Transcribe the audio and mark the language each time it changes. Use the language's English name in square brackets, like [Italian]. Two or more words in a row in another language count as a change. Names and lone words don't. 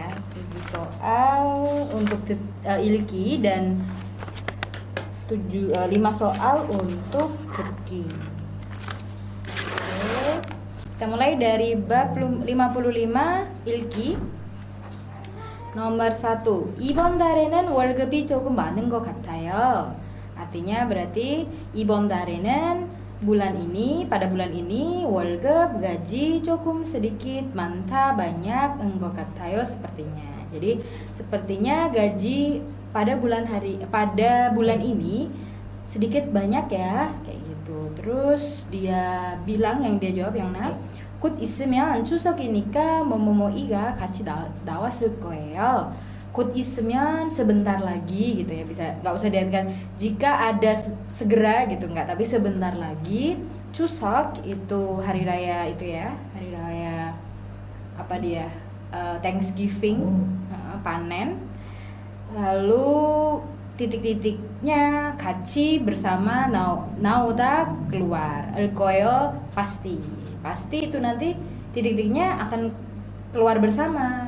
[Indonesian] 7 soal untuk ilki dan 5 soal untuk Turki. Oke. Kita mulai dari bab 55 ilki. Nomor 1. [Korean] 이번 달에는 월급이 조금 많은 것 같아요. [Indonesian] Artinya berarti [Korean] 이번 달에는 [Indonesian] pada bulan ini 월급 gaji cukup sedikit 많다 banyak [Korean] 것 같아요 [Indonesian] sepertinya. Jadi sepertinya gaji pada bulan ini sedikit banyak ya kayak gitu. Terus dia bilang yang dia jawab yang [Korean] 곧 있으면 추석이니까 뭐뭐뭐이가 같이 나왔을 거예요. 곧 있으면 [Indonesian] sebentar lagi gitu ya, bisa nggak usah diartikan jika ada segera gitu, nggak, tapi sebentar lagi. Chuseok itu hari raya itu ya, hari raya apa dia, Thanksgiving, panen. Lalu titik-titiknya 같이 bersama 나오다 keluar, el pasti itu nanti titik-titiknya akan keluar bersama.